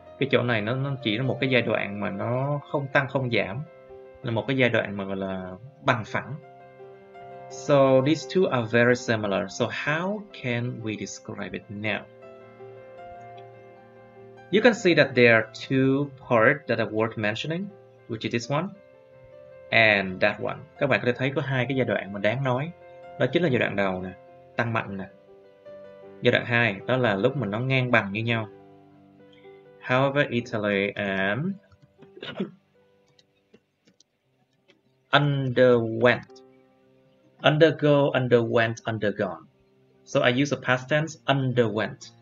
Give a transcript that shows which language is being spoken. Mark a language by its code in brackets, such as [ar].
[vi] Cái chỗ này nó chỉ là một cái giai đoạn mà nó không tăng không giảm, là một cái giai đoạn mà gọi là bằng phẳng. [en] So these two are very similar. So how can we describe it now? You can see that there are two parts that are worth mentioning, which is this one and that one. [vi] Các bạn có thể thấy có hai cái giai đoạn mà đáng nói. Đó chính là giai đoạn đầu nè, tăng mạnh nè. Giai đoạn 2 đó là lúc mà nó ngang bằng như nhau. [en] However, Italy and underwent, undergo, underwent, undergone. So I use a past tense, underwent.